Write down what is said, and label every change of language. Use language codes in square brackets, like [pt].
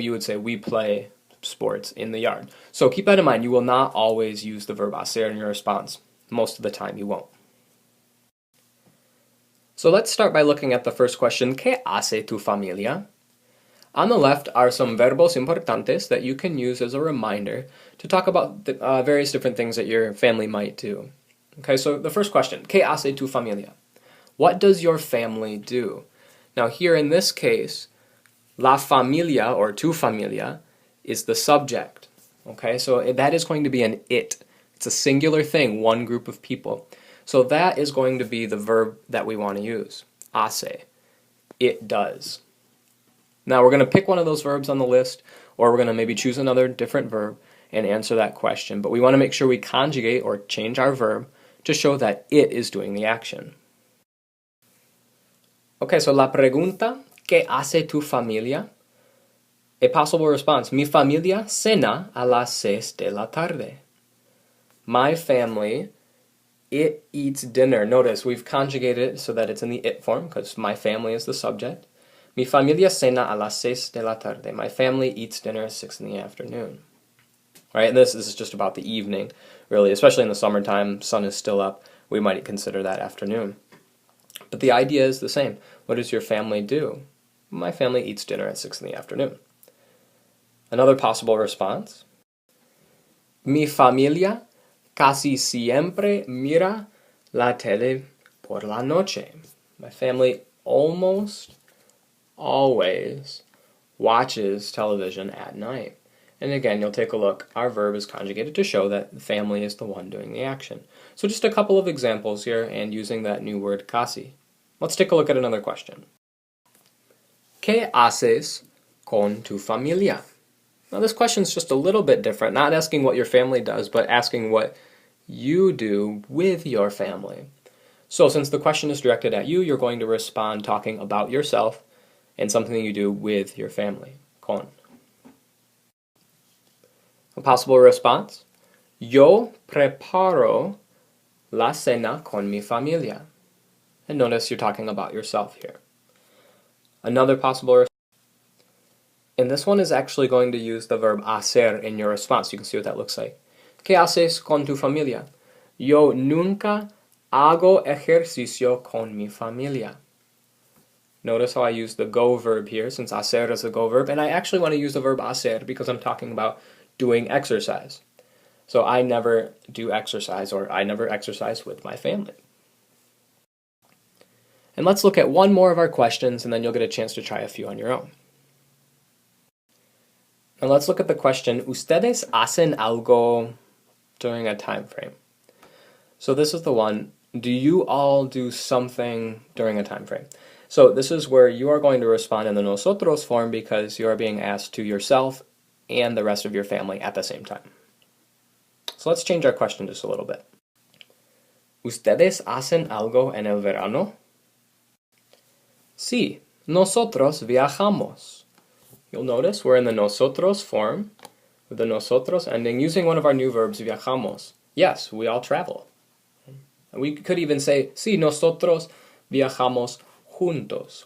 [en] You would say, we play sports in the yard. So keep that in mind. You will not always use the verb hacer in your response. Most of the time you won't. So let's start by looking at the first question, [es] ¿Qué hace tu familia? [en] On the left are some [es] verbos importantes [en] that you can use as a reminder to talk about the, various different things that your family might do. Okay, so the first question, [es] ¿Qué hace tu familia? [en] What does your family do? Now here in this case, [es] la familia [en] or [es] tu familia [en] is the subject. Okay, so that is going to be an it. It's a singular thing, one group of people. So that is going to be the verb that we want to use, hace. It does. Now we're going to pick one of those verbs on the list, or we're going to maybe choose another different verb and answer that question. But we want to make sure we conjugate or change our verb to show that it is doing the action. Okay, so [es] la pregunta, ¿Qué hace tu familia? [en] A possible response, [es] mi familia cena a las 6 de la tarde. [en] My family, it eats dinner. Notice we've conjugated it so that it's in the it form because my family is the subject. [es] Mi familia cena a las 6 de la tarde. [en] My family eats dinner at 6 in the afternoon. Right, and this is just about the evening, really, especially in the summertime, sun is still up. We might consider that afternoon. But the idea is the same. What does your family do? My family eats dinner at 6 in the afternoon. Another possible response. [es] Mi familia casi siempre mira la tele por la noche. [en] My family almost always watches television at night. And again, you'll take a look. Our verb is conjugated to show that the family is the one doing the action. So just a couple of examples here and using that new word casi. Let's take a look at another question. [es] ¿Qué haces con tu familia? [en] Now this question is just a little bit different, not asking what your family does, but asking what you do with your family. So since the question is directed at you, you're going to respond talking about yourself and something you do with your family. Con. A possible response. [es] Yo preparo la cena con mi familia. [en] And notice you're talking about yourself here. Another possible response. And this one is actually going to use the verb hacer in your response. You can see what that looks like. [es] ¿Qué haces con tu familia? Yo nunca hago ejercicio con mi familia. [en] Notice how I use the go verb here, since hacer is a go verb. And I actually want to use the verb hacer because I'm talking about doing exercise. So I never do exercise, or I never exercise with my family. And let's look at one more of our questions, and then you'll get a chance to try a few on your own. And let's look at the question, [es] ¿Ustedes hacen algo [en] during a time frame? So this is the one, do you all do something during a time frame? So this is where you are going to respond in the nosotros form because you are being asked to yourself and the rest of your family at the same time. So let's change our question just a little bit. [es] ¿Ustedes hacen algo en el verano? Sí, nosotros viajamos. [en] You'll notice we're in the nosotros form with the nosotros ending using one of our new verbs, viajamos. Yes, we all travel. And we could even say, [es] sí, nosotros viajamos juntos.